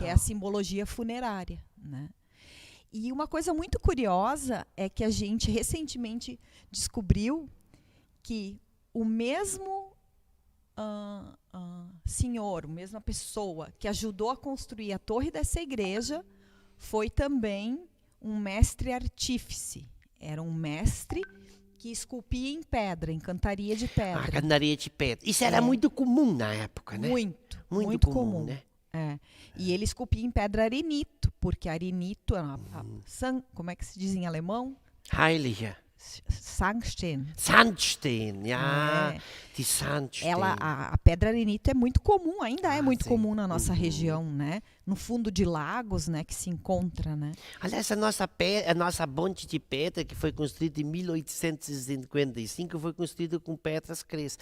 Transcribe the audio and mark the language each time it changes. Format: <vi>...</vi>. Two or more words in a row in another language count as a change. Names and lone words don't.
<pt>Que é a simbologia funerária, né? E uma coisa muito curiosa é que a gente recentemente descobriu que o mesmo senhor, a mesma pessoa que ajudou a construir a torre dessa igreja foi também um mestre artífice. Era um mestre que esculpia em pedra, em cantaria de pedra. A cantaria de pedra. Isso era muito comum na época, né? Muito comum, né? E ele esculpia em pedra arenito, porque arenito é como é que se diz em alemão? Heilige. Sandstein. Sandstein, de Sandstein. A pedra arenito é muito comum, ainda é muito sim. comum na nossa região, né? No fundo de lagos, né, que se encontra, né? Aliás, a nossa ponte de pedra, que foi construída em 1855, foi construída com pedras crestas.</pt>